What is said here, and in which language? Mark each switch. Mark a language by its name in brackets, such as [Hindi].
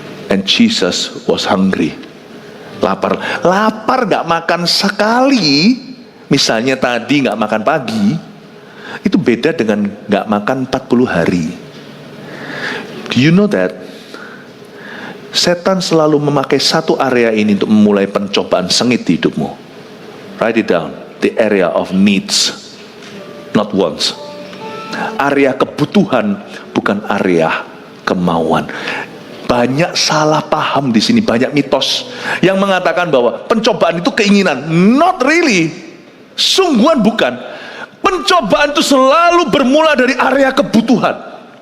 [English] And Jesus was hungry. [Indonesian] Lapar gak makan sekali. Misalnya tadi gak makan pagi, itu beda dengan gak makan 40 hari. [English] Do you know that? [Indonesian] Setan selalu memakai satu area ini untuk memulai pencobaan sengit di hidupmu. [English] Write it down. The area of needs, not wants. [Indonesian] Area kebutuhan, bukan area kemauan. Banyak salah paham di sini, banyak mitos yang mengatakan bahwa pencobaan itu keinginan. [English] Not really. [Indonesian] Sungguhan bukan. Pencobaan itu selalu bermula dari area kebutuhan.